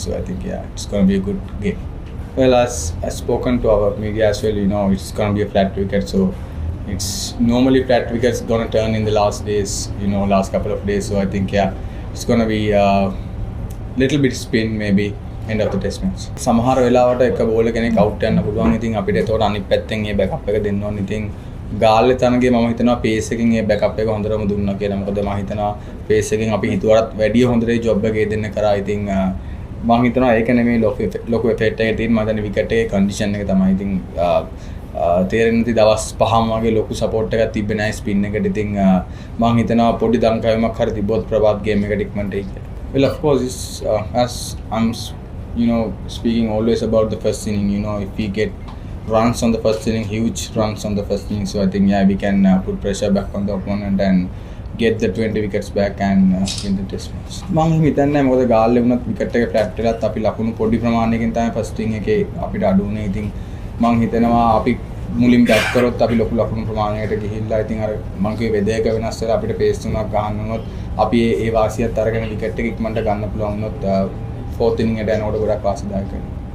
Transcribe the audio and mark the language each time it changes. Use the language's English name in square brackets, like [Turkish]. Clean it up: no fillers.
[English] So I think it's going to be a good game. Well, as I've spoken to our media as well, it's going to be a flat wicket. So it's normally flat wickets going to turn in the last days, last couple of days. So I think it's going to be a little bit spin maybe end of the test match. [Sinhala] සමහර වෙලාවට එක bowler කෙනෙක් out යන්න පුළුවන්. ඉතින් අපිට ඒතකොට අනිත් පැත්තෙන් ඒ බෑකප් එක දෙන්න ඕනේ. ඉතින් ගාල්ලේ තනගේ මම හිතනවා පේස් එකකින් ඒ බෑකප් එක හොඳටම දුන්නා කියලා. මොකද මම හිතනවා පේස් එකකින් අපි හිතුවටත් වැඩිය හොඳට ජොබ් එක දෙන්න කරා. ඉතින් මම හිතනවා ඒක නෙමෙයි ලොකු එෆෙක්ට් එක තියෙන. මම හිතන්නේ විකට් එකේ කන්ඩිෂන් එක තමයි. ඉතින් තේරෙන්නේ නැති දවස් 5ම වගේ ලොකු සපෝට් එකක් තිබ්බේ නැහැ ස්පින් එකට. ඉතින් මම හිතනවා පොඩි දංකවීමක් හරි තිබ්බොත් ප්‍රභාත් ගේම් එකට ඉක්මනට එයි කියලා. [English] Well, of course, as I'm speaking always about the first inning, if we get runs on the first inning, huge runs on the first inning, so I think we can put pressure back on the opponent and get the 20 wickets back and win the test match. [Sinhala] මම හිතන්නේ මොකද ගාල්ලේ වුණත් wicket එක flat වෙලත් අපි ලකුණු පොඩි ප්‍රමාණයකින් තමයි ෆස්ට් ඉනිං එකේ අපිට අඩු වුණේ. ඉතින් මම හිතනවා අපි මුලින් බැට් කරොත් අපි ලොකු ලකුණු ප්‍රමාණයකට ගිහිල්ලා ඉතින් අර මම කිව්වේ වෙදේක වෙනස් වෙලා අපිට පේස් තුනක් ගහන්න වුණොත් අපි ඒ වාසියත් අරගෙන විකට් එක ඉක්මනට ගන්න පුළුවන් වුණොත් 4th inning එකට යනකොට ගොඩක් වාසිදායක වෙනවා.